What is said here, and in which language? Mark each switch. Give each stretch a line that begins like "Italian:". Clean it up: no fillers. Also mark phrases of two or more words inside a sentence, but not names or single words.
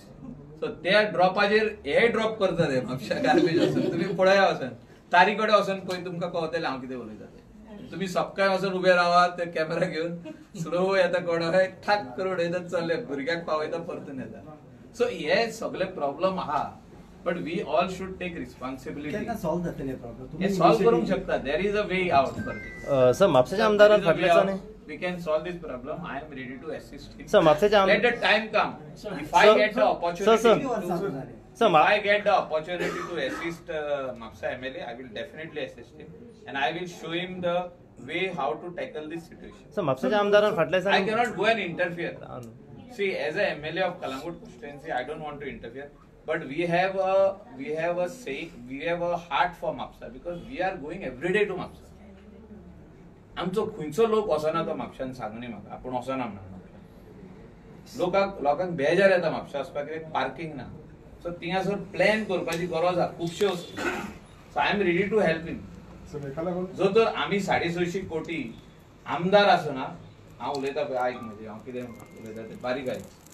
Konkani: सो त्या ड्रॉपाचेर हे ड्रॉप करता ते म्हापशा गार्बेज वचून. तुम्ही पळया वचून तारी कडेन वचून पळय तुमकां कळटलें हांव कितें उलयता ते. तुम्ही सकाळी वचून उबे रावात ते कॅमेरा घेऊन स्लो येता कोण ठाक करून उडयतात चल्ले भुरग्याक पावयता परतून येता.
English: सो
Konkani: हे सगळे प्रॉब्लेम आहा
English: but we all should take responsibility.
Konkani: केन्ना सॉल्व जातले प्रॉब्लेम हे सॉल्व करूंक शकता.
English: there is a way out for this.
Konkani: सर म्हापशेच्या आमदारान फाटल्याच्यान
English: we can solve this problem. I am ready to assist him.
Konkani: सर म्हापशेच्या
English: Let the time come. If I get the opportunity,
Konkani: सर
English: if I get the opportunity to assist Mapsa MLA, I will definitely assist him, and I will show him the way how to tackle this situation.
Konkani: सर म्हापशेच्या आमदारान
English: I
Konkani: फाटल्याच्यान
English: cannot go and interfere. See, as a MLA of Kalangut constituency, I don't want to interfere. But we have a heart for Mapsa because we are going every day to Mapsa.
Konkani: आमचो खंयचो लोक वचना तो म्हापशान सांगनी म्हाका आपूण वचना म्हणून. लोकांक बेजार येता म्हापशा वचपाक कित्याक पार्किंग ना. सो थिंगासर प्लॅन करपाची गरज आहा खुबशे वस्तू.
English: so I am ready to help him.
Konkani: जो तर आमी 650 कोटी आमदार आसना हांव उलयता पळय आयक म्हणजे हांव कितें उलयता तें बारीक आयक.